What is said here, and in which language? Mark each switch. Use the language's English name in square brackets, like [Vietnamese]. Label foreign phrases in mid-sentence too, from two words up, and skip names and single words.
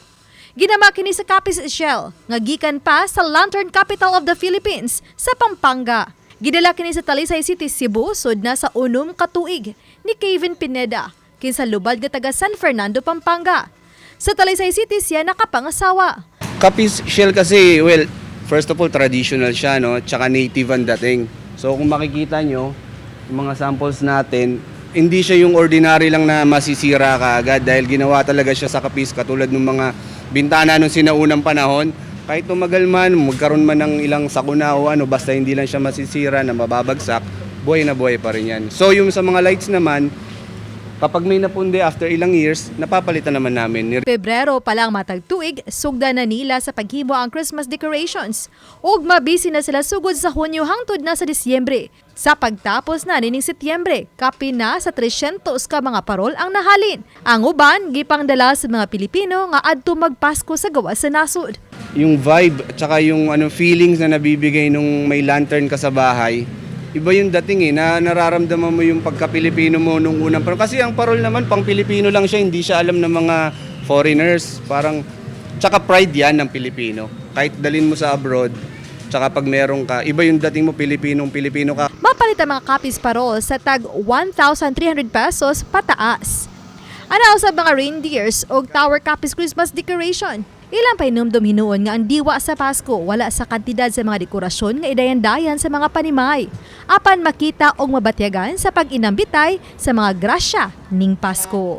[Cebuano] Ginama kini sa kapis shell nga gikan pa sa Lantern Capital of the Philippines sa Pampanga. Gidala kini sa Talisay City, Cebu sud na sa unom ka tuig ni Kevin Pineda kinsa lubad nga taga San Fernando, Pampanga. Sa Talisay City siya nakapangasawa. [Filipino] Kapis shell kasi, [English] well, first of all, [Filipino] traditional siya, no? Tsaka native ang dating. So kung makikita nyo, yung mga samples natin, hindi siya yung ordinary lang na masisira kaagad dahil ginawa talaga siya sa kapis katulad ng mga bintana nung sinaunang panahon. Kahit tumagal man, magkaroon man ng ilang sakuna o ano, basta hindi lang siya masisira na mababagsak, buhay na buhay pa rin yan. So yung sa mga lights naman, kapag may napundi after ilang years, napapalitan naman namin. [Cebuano] Pebrero pa lang matag tuig, sugda na nila sa paghimo ang [English] Christmas decorations. [Cebuano] Ug mabisi na sila sugod sa Hunyo hangtod na sa Disyembre. Sa pagtapos na nining Setyembre, kapi na sa 300 ka mga parol ang nahalin. Ang uban, gipangdala sa mga Pilipino nga adto magpasko sa gawas sa nasod. [Filipino] Yung vibe at saka yung feelings na nabibigay nung may lantern ka sa bahay, iba yung dating na nararamdaman mo yung pagka-Pilipino mo nung unang parol. Kasi ang parol naman, pang Pilipino lang siya, hindi siya alam ng mga foreigners. Parang, tsaka pride yan ng Pilipino. Kahit dalin mo sa abroad, tsaka pag meron ka, iba yung dating mo, Pilipino ka. [Cebuano] Mapalit ang mga copies parol sa tag 1,300 pesos pataas. Anaw sa mga reindeers o tower copies [English] Christmas decoration. [Cebuano] Ilang painumdum hinuon nga ang diwa sa Pasko wala sa kantidad sa mga dekorasyon nga idayan-dayan sa mga panimay. Apan makita og mabatyagan sa pag-inambitay sa mga grasya ning Pasko.